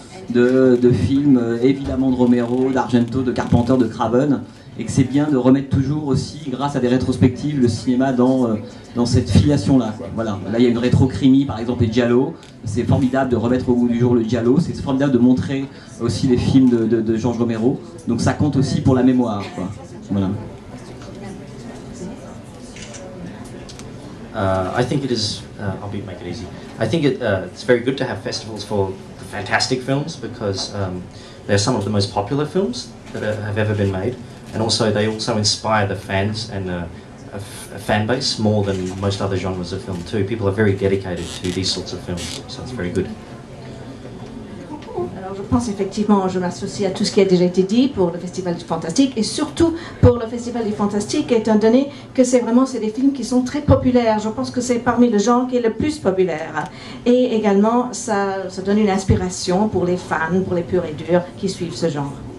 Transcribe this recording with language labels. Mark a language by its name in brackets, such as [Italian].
[French] de films évidemment de Romero, d'Argento, de Carpenter, de Craven, et que c'est bien de remettre toujours aussi, grâce à des rétrospectives, le cinéma dans cette filiation-là. Voilà. Là, il y a une rétro-crimi, par exemple, les Giallo. C'est formidable de remettre au goût du jour le Giallo. C'est formidable de montrer aussi les films de Georges Romero. Donc ça compte aussi pour la mémoire, quoi. Voilà. [English] I think it is, I'll make it easy. I think it's very good to have festivals for the fantastic films because they're some of the most popular films that have ever been made. And also, they also inspire the fans and a fan base more than most other genres of film too. People are very dedicated to these sorts of films, so it's very good. [French] Alors je pense effectivement, je m'associe à tout ce qui a déjà été dit pour le Festival du Fantastique et surtout pour le Festival du Fantastique, étant donné que c'est des films qui sont très populaires. Je pense que c'est parmi le genre qui est le plus populaire. Et également, ça donne une inspiration pour les fans, pour les purs et durs qui suivent ce genre.